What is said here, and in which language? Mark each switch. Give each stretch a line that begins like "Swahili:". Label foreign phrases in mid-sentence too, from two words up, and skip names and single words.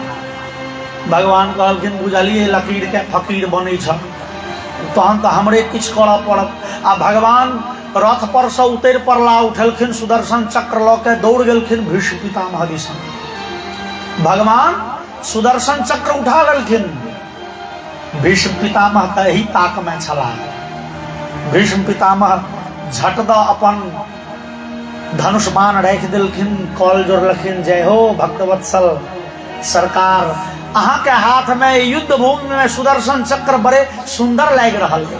Maithili: भगवान कहलखिन बुझलिए लकीर के फकीर बनै छ, तहन तो हमरे किछ करऽ पड़त। आ भगवान रथ पर से उतर पड़ला, उठलखिन सुदर्शन चक्र ल के दौड़ गेलखिन भीष्म पितामह दिस। भगवान सुदर्शन चक्र उठा लेलखिन, भीष्म पितामह के ही ताक में छला। भीष्म पितामह झट द अपन धनुष बाण राख देलखिन, कॉल जोड़लखिन जय हो भक्तवत्सल सरकार अहाँ के हाथ में युद्ध भूमि में सुदर्शन चक्र बड़े सुंदर लाग रहल है।